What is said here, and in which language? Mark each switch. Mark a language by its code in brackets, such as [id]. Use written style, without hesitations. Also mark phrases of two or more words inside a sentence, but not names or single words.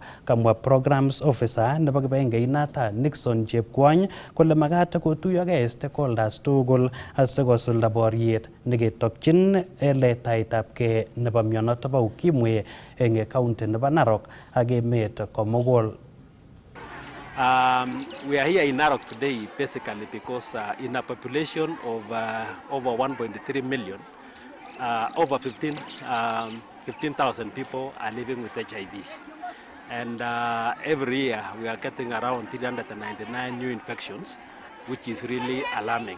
[kln] Kamwa programs officer nebo kibagengeinata Nixon Chepkwony kole magat kotuyogei stakeholders tugul asikosulda boriet neketokyin letaetabkei nebo mionoto bo ukimwi eng county nebo Narok ak emet komugul. [en] We are here in Narok today basically because in a population of over 1.3 million, over 15,000 people are living with HIV. And every year we are getting around 399 new infections, which is really alarming.